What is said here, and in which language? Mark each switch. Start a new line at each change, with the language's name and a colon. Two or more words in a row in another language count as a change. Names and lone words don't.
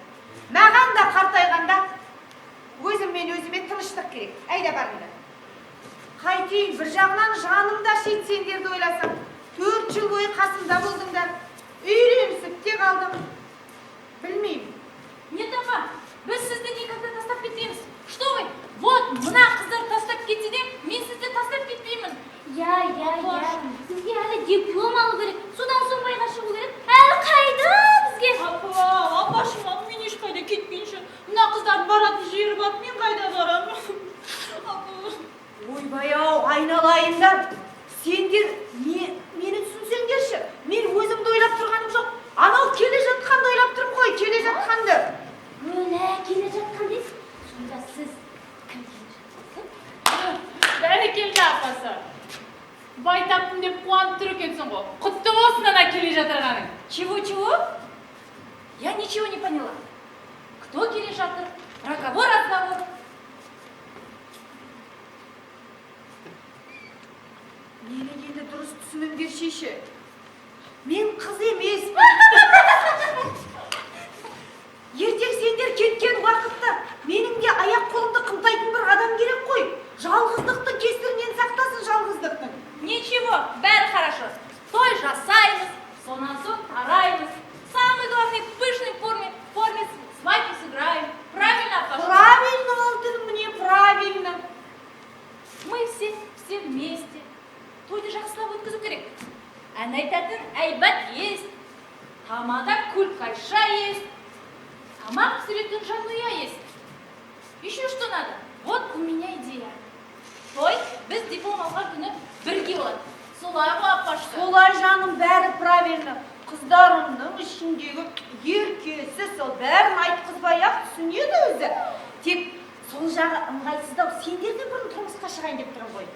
Kazakh: Маған да қартайғанда өзіммен өзіме тыныштық керек. Айда барыңдар. Қайтейін, бір жағынан жанымда шет сендерді ойласам, 4 жыл бойы қасымда болдыңдар. Үйренісіп те қалдым. Білмеймін. Нет, апа, біз сізді никогда тастап кетпейміз.
Russian: Что вы? Вот,
Kazakh: мына қыздар тастап кетсе де, мен сізді тастап кетпеймін.
Russian: Я.
Kazakh: Сізге әлі диплом алу керек. Содан соң байға шығу керек. Әлі қайда бізге? Апашыма, мен ешқайда кетпейінші. Мына қыздар баратын жері бар, мен қайда барамын? Ойбай-ау, айналайындар. Сендер мені түсінсеңдерші. Мен өзімді ойлап тұрғаным жоқ. Анау келе жатқанды ойлап тұрмын ғой, келе жатқанды. Келе жатқан дейсіз. Сонда сіз кім келе жатқан? Бәрекелді апасы. Байтаппын деп қуанып тұр екенсің ғой. Құтты болсын ана келе жатырғаның.
Russian: Чего? Я ничего не поняла.
Kazakh: Кто келе жатыр?
Russian: Про кого разговор?
Kazakh: Мені енді дұрыс түсініңдерші. Мен қыз емес. Ертең сендер кеткен уақытта менің де аяқ қолымды қымтайтын бір адам керек қой. Жалғыздықтың кесірінен сақтасын жалғыздықтың.
Russian: Ничего, бәрі хорошо.
Kazakh: Той жасаймыз, сонан соң тараймыз.
Russian: Самый главный в пышной форме свадьбу сыграем. Правильно, Паша? Правильно, алтыным мне, правильно. Мы все вместе.
Kazakh: Тойды жақсылап өткізу керек. Ән айтатын әйбат есть. Тамада куль-кайша есть. Тамақ пісіретін жанұя есть.
Russian: Еще что надо? Вот у меня идея.
Kazakh: Той біз диплом алған күні бірге болады. Солай ғой, апашка? Солай жаным, бәрі правильно. Қыздарымның ішіндегі еркесі сол бәрін айтқызбай-ақ түсінеді өзі. Тек сол жағы ыңғайсыздау. Сендерден бұрын тұрмысқа шығайын деп тұрмын ғой.